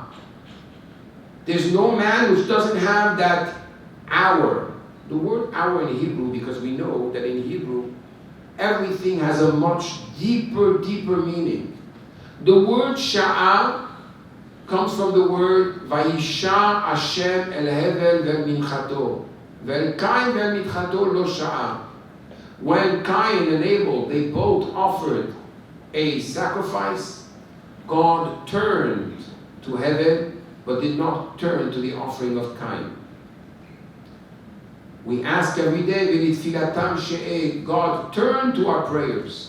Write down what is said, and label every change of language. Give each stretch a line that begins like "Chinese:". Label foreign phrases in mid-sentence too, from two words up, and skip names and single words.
English: There's no man who doesn't have that hour. The word hour in Hebrew, because we know that in Hebrew, everything has a much deeper meaning. The word Sha'a comes from the word
Hebrew: וישע ה' אל הבל ואל מנחתו. ואל קין ואל מנחתו לא שעה.
English: When Cain and Abel, they both offered a sacrifice, God turned to heaven, but did not turn to the offering of Cain. We ask every day, God, turn to our prayers.